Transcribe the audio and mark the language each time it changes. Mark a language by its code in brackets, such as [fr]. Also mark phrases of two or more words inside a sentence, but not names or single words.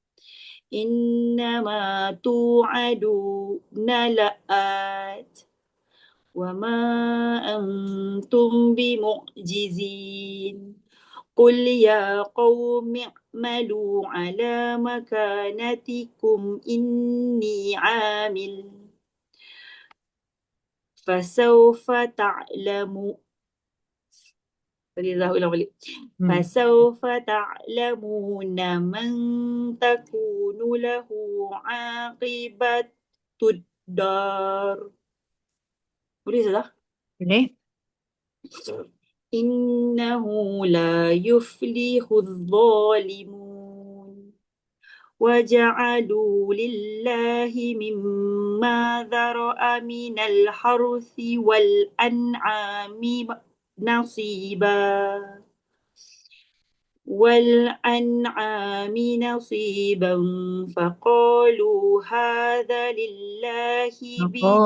[ar] إنما توعدون لآت وما أنتم بمعجزين. قل يا قوم اعملوا على مكانتكم إني عامل. فسوف تعلمون. [ms] Ulang balik. [ar] فسوف تعلمون من تكون له عاقبة الدار. [ms] Boleh Ustazah? Boleh? [ar] إنه لا يفلح الظالمون. وجعلوا لله مما ذرأ من الحرث والأنعام نصيبا فقالوا هذا لله